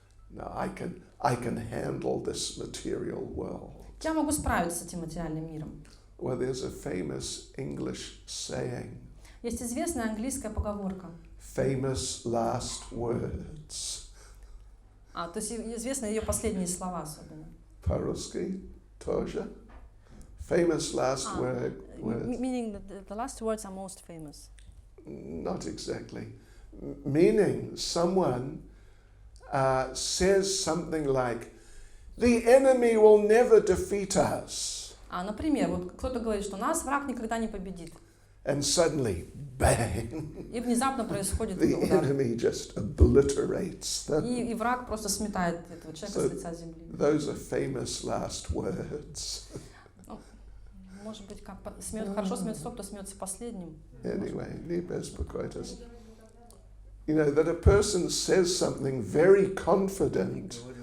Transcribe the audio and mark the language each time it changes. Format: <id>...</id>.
<en>No, I can handle this material world.</en> <ru>Я могу справиться с этим материальным миром.</ru> <en>Well, there's a famous English saying.</en> <ru>Есть известная английская поговорка.</ru> <en>Famous last words.</en> <ru>То есть известны ее последние слова особенно. По-русски тоже.</ru> <en>Famous last words. Meaning the last words are most famous. Not exactly. Meaning someone says something like, the enemy will never defeat us.</en> <ru>Например, вот кто-то говорит, что нас враг никогда не победит.</ru> <en>And suddenly, bang,</en> <ru>И внезапно происходит</ru> <en>the</en> <ru>удар.</ru> <en>enemy just obliterates them.</en> <ru>И враг просто сметает этого человека с лица земли.</ru> <en>Those are famous last words.</en> <ru>Может быть, как хорошо смеется тот, кто смеется последним.</ru> <en>Anyway,</en> <ru>не беспокойтесь.</ru> <en>You know, that a person says something very confident.</en>